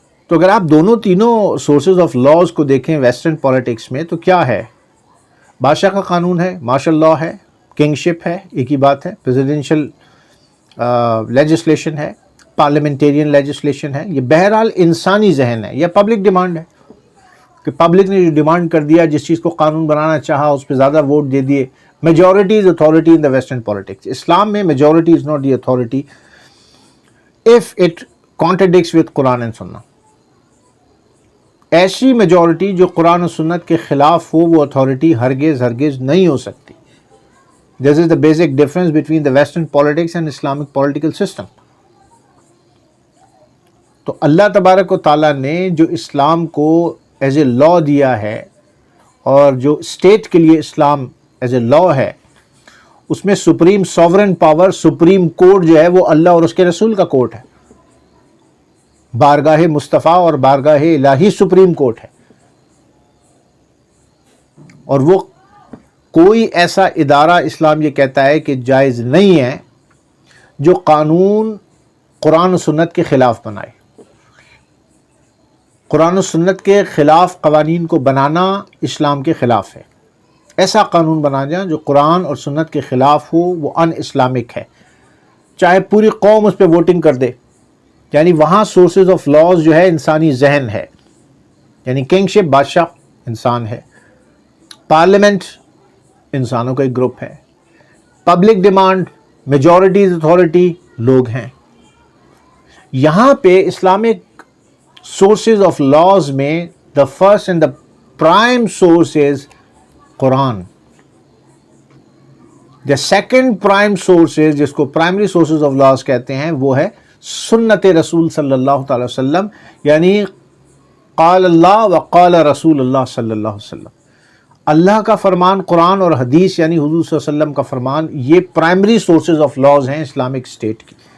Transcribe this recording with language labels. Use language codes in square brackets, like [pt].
[ur] تو اگر آپ دونوں تینوں سورسز آف لاز کو دیکھیں ویسٹرن پالیٹکس میں تو کیا ہے؟ بادشاہ کا قانون ہے، مارشل لاء ہے، کنگ شپ ہے، ایک ہی بات ہے، [en] presidential legislation [ur] ہے، [en] parliamentarian legislation [ur] ہے. یہ بہرحال انسانی ذہن ہے یا پبلک ڈیمانڈ ہے کہ پبلک نے جو ڈیمانڈ کر دیا، جس چیز کو قانون بنانا چاہا، اس پہ زیادہ ووٹ دے دیے. [en] Majority is authority in the western politics. [ur] اسلام میں [en] Majority is not the authority if it contradicts with Quran and Sunnah. [ur] ایسی میجورٹی جو قرآن و سنت کے خلاف ہو وہ اتھارٹی ہرگز نہیں ہو سکتی. [en] This is the basic difference between the Western politics and Islamic political system. [ur] تو اللہ تبارک و تعالیٰ نے جو اسلام کو [en] as a law [ur] دیا ہے اور جو اسٹیٹ کے لیے اسلام ایز اے لاء ہے، اس میں [en] supreme sovereign power, [ur] supreme court جو ہے وہ اللہ اور اس کے رسول کا کورٹ ہے. بارگاہ مصطفیٰ اور بارگاہ الہی سپریم کورٹ ہے. اور وہ کوئی ایسا ادارہ اسلام یہ کہتا ہے کہ جائز نہیں ہے جو قانون قرآن و سنت کے خلاف بنائے. قرآن و سنت کے خلاف قوانین کو بنانا اسلام کے خلاف ہے. ایسا قانون بنانا جو قرآن اور سنت کے خلاف ہو وہ ان اسلامک ہے، چاہے پوری قوم اس پہ ووٹنگ کر دے. یعنی وہاں سورسز آف لاز جو ہے انسانی ذہن ہے، یعنی کنگ شپ بادشاہ انسان ہے، پارلیمنٹ انسانوں کا ایک گروپ ہے، پبلک ڈیمانڈ میجورٹیز اتھارٹی لوگ ہیں. یہاں پہ [en] Islamic sources of laws میں the first and the prime source is Quran. The second prime source is, [ur] جس کو [en] primary sources of laws [ur] کہتے ہیں، وہ ہے سنت رسول صلی اللہ تعالی وسلم، یعنی [ar] قال اللہ و قال رسول اللہ [ur] صلی اللہ علیہ وسلم. اللہ کا فرمان قرآن اور حدیث یعنی حضور صلی اللہ علیہ وسلم کا فرمان، یہ [en] primary sources of laws [ur] ہیں اسلامک اسٹیٹ کی.